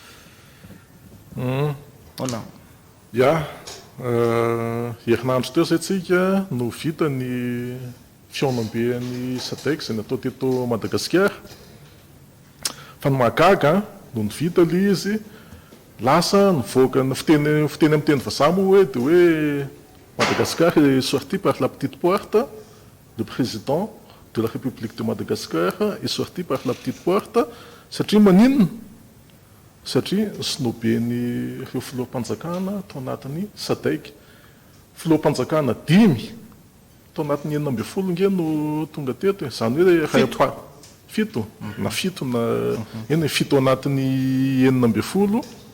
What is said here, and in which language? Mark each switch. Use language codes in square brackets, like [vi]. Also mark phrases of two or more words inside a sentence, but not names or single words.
[mg] Ya herinandro teo zay tsika no vita ny fionambean'ny SADC zay natao teto Madagasikara fa ny mahagaga no vita le izy lasa nivoaka ny fiteny amin'ny teny vazaha moa hoe dia hoe Madagascar [fr] est sorti par la petite porte, le président de la République de Madagascar est sorti par la petite porte [mg] satria maninona satria sinoben'ny ireo filoham-panjakana tao anatin'ny SADC filoham-panjakana 5 tao anatin'ny 12 nge no tonga teto zany hoe fito na eny fito anatin'ny 12